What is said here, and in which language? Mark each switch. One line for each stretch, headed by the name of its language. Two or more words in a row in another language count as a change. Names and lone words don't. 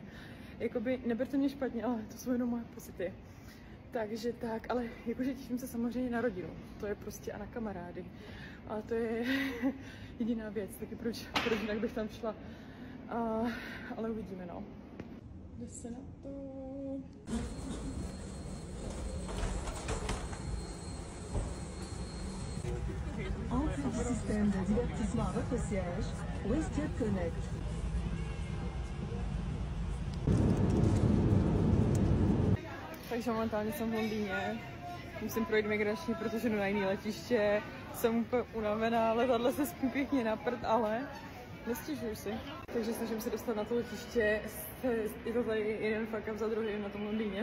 Czech: Jakoby neberte mě špatně, ale to jsou jenom moje pocity. Takže tak, ale jakože těším se samozřejmě na rodinu, to je prostě a na kamarády. Ale to je jediná věc, taky proč jinak bych tam šla. Ale uvidíme, no. Jde se na to.
French: Entre le système de divertissement à votre siège, WestJet Connect.
Czech: Takže momentálně jsem v Londýně. Musím projít migrační, protože jdu na jiné letiště. Jsem úplně unavená, letadlo se spí pěkně na prd, ale nestěžuju si. Takže snažím se dostat na to letiště. Je to tady jeden
English: fuck up
Czech: za druhým na tom Londýně.